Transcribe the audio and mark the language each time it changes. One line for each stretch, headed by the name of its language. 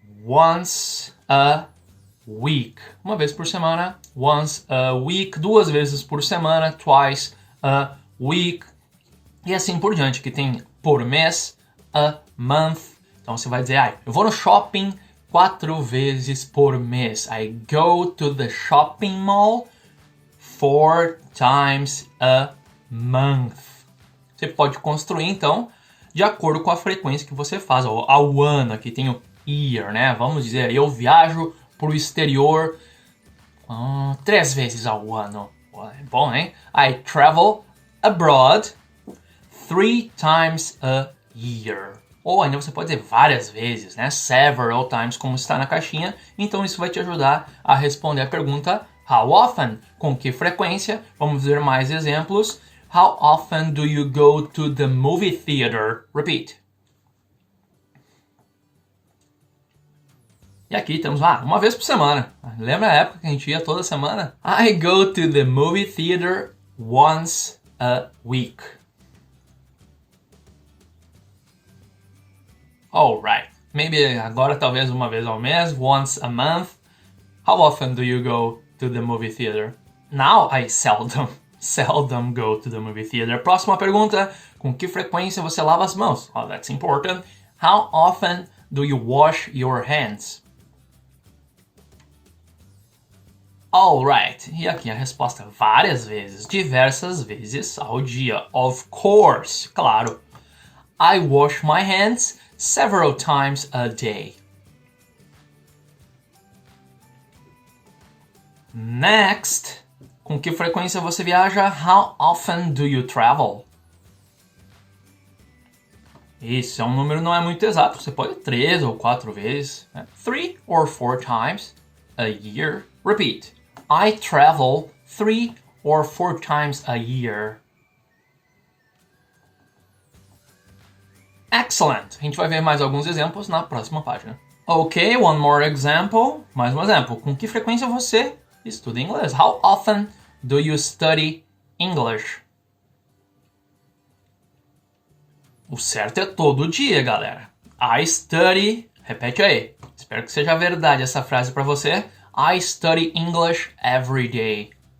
English: Once a week.
Portuguese: Uma vez por semana,
English: once a week.
Portuguese: 2 vezes por semana,
English: twice a week.
Portuguese: E assim por diante, que tem por mês,
English: a month.
Portuguese: Então você vai dizer, eu vou no shopping 4 vezes por mês.
English: I go to the shopping mall 4 times a month.
Portuguese: Você pode construir, então, de acordo com a frequência que você faz. Ao ano, aqui tem o year, né? Vamos dizer, eu viajo para o exterior 3 vezes ao ano. É bom, hein?
English: I travel abroad 3 times a year.
Portuguese: Ou ainda você pode dizer várias vezes, né?
English: Several times,
Portuguese: como está na caixinha. Então isso vai te ajudar a responder a pergunta
English: how often?
Portuguese: Com que frequência? Vamos ver mais exemplos.
English: How often do you go to the movie theater? Repeat.
Portuguese: E aqui temos uma vez por semana. Lembra a época que a gente ia toda semana?
English: I go to the movie theater once a week. Alright. Maybe
Portuguese: agora talvez uma vez ao mês,
English: once a month. How often do you go to the movie theater? Now I seldom go to the movie theater.
Portuguese: Próxima pergunta, com que frequência você lava as mãos?
English: Oh, that's important. How often do you wash your hands? Alright,
Portuguese: e aqui a resposta, várias vezes, diversas vezes ao dia.
English: Of course,
Portuguese: claro.
English: I wash my hands several times a day. Next,
Portuguese: com que frequência você viaja?
English: How often do you travel?
Portuguese: Isso é um número não é muito exato. Você pode 3 ou 4 vezes.
English: 3 or 4 times a year. Repeat. I travel 3 or 4 times a year. Excellent.
Portuguese: A gente vai ver mais alguns exemplos na próxima página.
English: Ok, one more example.
Portuguese: Mais um exemplo. Com que frequência você estuda inglês?
English: How often do you study English?
Portuguese: O certo é todo dia, galera.
English: I study,
Portuguese: repete aí. Espero que seja verdade essa frase para você.
English: I study English every day.